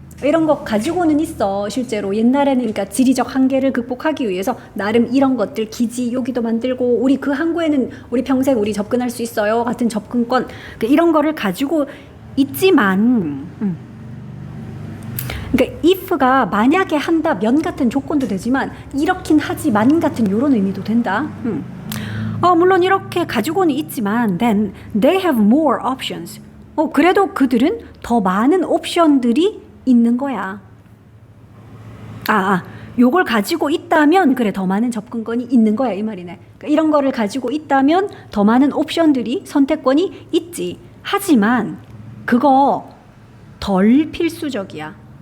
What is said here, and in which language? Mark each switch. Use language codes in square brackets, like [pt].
[ko] 이런 거 가지고는 있어. 실제로 옛날에는 그러니까 지리적 한계를 극복하기 위해서 나름 이런 것들 기지 여기도 만들고 우리 그 항구에는 우리 평생 우리 접근할 수 있어요 같은 접근권, 그러니까 이런 거를 가지고 있지만 그러니까 if가 만약에 한다면 같은 조건도 되지만 이렇긴 하지만 같은 이런 의미도 된다. 물론 이렇게 가지고는 있지만 [en] then they have more options. [ko] 그래도 그들은 더 많은 옵션들이 있는 거야. 요걸 가지고 있다면 그래 더 많은 접근권이 있는 거야 이 말이네. 그러니까 이런 거를 가지고 있다면 더 많은 옵션들이 선택권이 있지. 하지만 그거 덜 필수적이야.